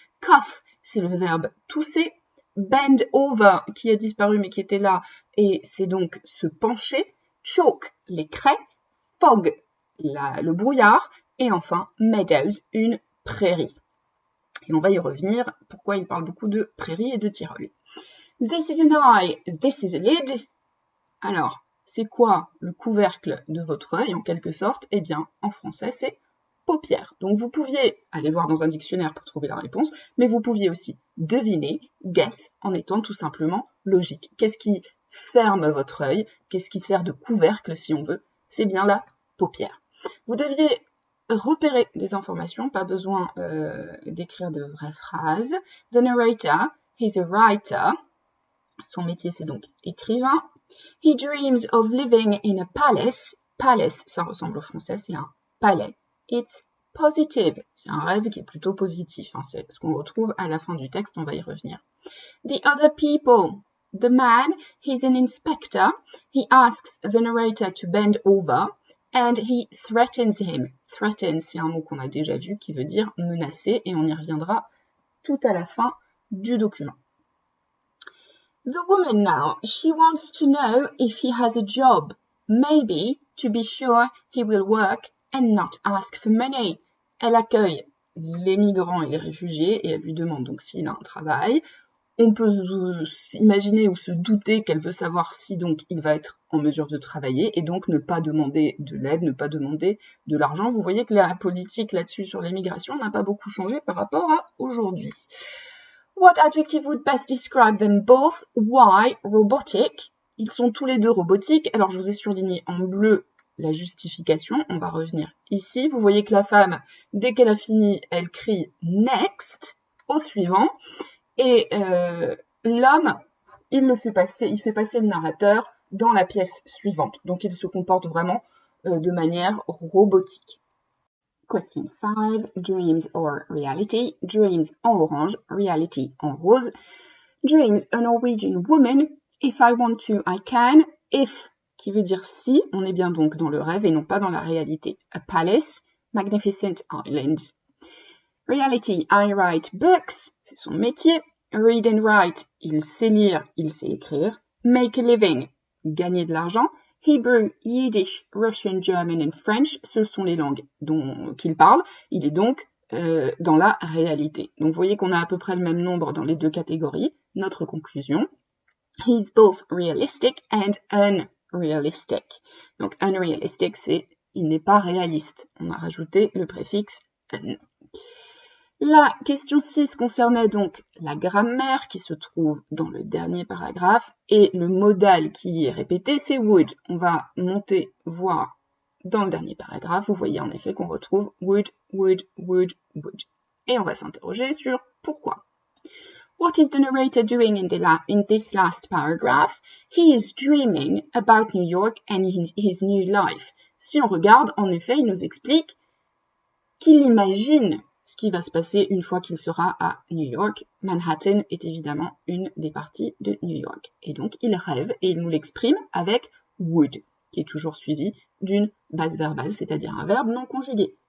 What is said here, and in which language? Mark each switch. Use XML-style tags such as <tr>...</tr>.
<fr>Cough, c'est le verbe tousser.</fr> <en>Bend over,</en> <fr>qui a disparu mais qui était là, et c'est donc se pencher. Chalk, les craies. Fog, le brouillard. Et enfin, meadows, une prairie. Et on va y revenir, pourquoi il parle beaucoup de prairie et de Tyrol.</fr> <en>This is an eye, this is a lid.</en> <fr>Alors, c'est quoi le couvercle de votre œil, en quelque sorte? Eh bien, en français, c'est paupière. Donc, vous pouviez aller voir dans un dictionnaire pour trouver la réponse, mais vous pouviez aussi deviner, guess, en étant tout simplement logique. Qu'est-ce qui ferme votre œil? Qu'est-ce qui sert de couvercle, si on veut? C'est bien la paupière. Vous deviez repérer des informations, pas besoin d'écrire de vraies phrases.</fr> <en>The narrator, he's a writer.</en> <fr>Son métier, c'est donc écrivain.</fr> <en>He dreams of living in a palace.</en> <fr>Palace, ça ressemble au français, c'est un palais.</fr> <en>It's positive,</en> <fr>c'est un rêve qui est plutôt positif. Hein, c'est ce qu'on retrouve à la fin du texte, on va y revenir.</fr> <en>The other people. The man, he's an inspector. He asks the narrator to bend over. And he threatens him.</en> <fr>Threaten, c'est un mot qu'on a déjà vu qui veut dire menacer et on y reviendra tout à la fin du document.</fr> <en>The woman now, she wants to know if he has a job. Maybe to be sure he will work and not ask for money.</en> <fr>Elle accueille les migrants et les réfugiés et elle lui demande donc s'il a un travail. On peut s'imaginer ou se douter qu'elle veut savoir si donc il va être en mesure de travailler et donc ne pas demander de l'aide, ne pas demander de l'argent. Vous voyez que la politique là-dessus sur l'immigration n'a pas beaucoup changé par rapport à aujourd'hui.</fr> <en>What adjective would best describe them both? Why? Robotic.</en> <fr>Ils sont tous les deux robotiques. Alors je vous ai surligné en bleu la justification. On va revenir ici. Vous voyez que la femme, dès qu'elle a fini, elle crie next au suivant. Et l'homme, il fait passer le narrateur dans la pièce suivante. Donc, il se comporte vraiment de manière robotique. Question 5.</fr> <en>Dreams or reality?</en> <fr>Dreams en orange, reality en rose.</fr> <en>Dreams, a Norwegian woman. If I want to, I can.</en> <fr>If, qui veut dire si, on est bien donc dans le rêve et non pas dans la réalité.</fr> <en>A palace, magnificent island. Reality, I write books,</en> <fr>c'est son métier.</fr> <en>Read and write,</en> <fr>il sait lire, il sait écrire.</fr> <en>Make a living,</en> <fr>gagner de l'argent. Hebrew, Yiddish, Russian, German and French, ce sont les langues qu'il parle. Il est donc dans la réalité. Donc vous voyez qu'on a à peu près le même nombre dans les deux catégories. Notre conclusion,</fr> <en>He's both realistic and unrealistic.</en> <fr>Donc unrealistic, c'est il n'est pas réaliste. On a rajouté le préfixe un. La question 6 concernait donc la grammaire qui se trouve dans le dernier paragraphe et le modal qui y est répété, c'est would. On va monter voir dans le dernier paragraphe, vous voyez en effet qu'on retrouve would, would, would, would. Et on va s'interroger sur pourquoi.</fr> <en>What is the narrator doing in this last paragraph? He is dreaming about New York and his new life.</en> <fr>Si on regarde, en effet, il nous explique qu'il imagine ce qui va se passer une fois qu'il sera à New York. Manhattan est évidemment une des parties de New York. Et donc, il rêve et il nous l'exprime avec would, qui est toujours suivi d'une base verbale, c'est-à-dire un verbe non conjugué.</fr>